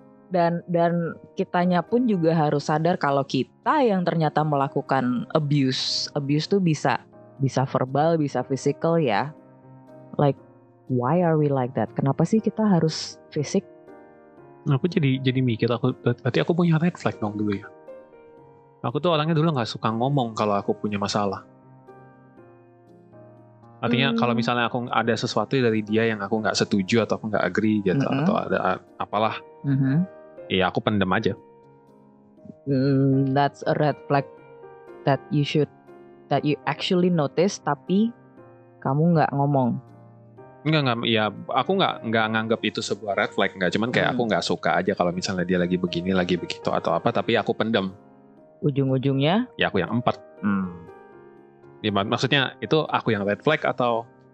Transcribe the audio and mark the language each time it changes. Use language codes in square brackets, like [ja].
[id] Dan kitanya pun juga harus sadar kalau kita yang ternyata melakukan abuse tuh bisa verbal, bisa physical ya. [en] Like why are we like that? [id] Kenapa sih kita harus fisik? Aku jadi mikir, berarti aku punya red flag dong dulu ya. Aku tuh orangnya dulu nggak suka ngomong kalau aku punya masalah. Artinya kalau misalnya aku ada sesuatu dari dia yang aku nggak setuju atau aku nggak agree gitu, atau ada apalah, ya aku pendem aja. [en] That's a red flag that you actually notice, [id] tapi kamu nggak ngomong. Enggak, ya aku nggak nganggap itu sebuah red flag, nggak, cuman kayak aku nggak suka aja kalau misalnya dia lagi begini, lagi begitu atau apa, tapi aku pendem. Ujung-ujungnya? Ya aku yang 4. Ya, maksudnya itu aku yang red flag atau?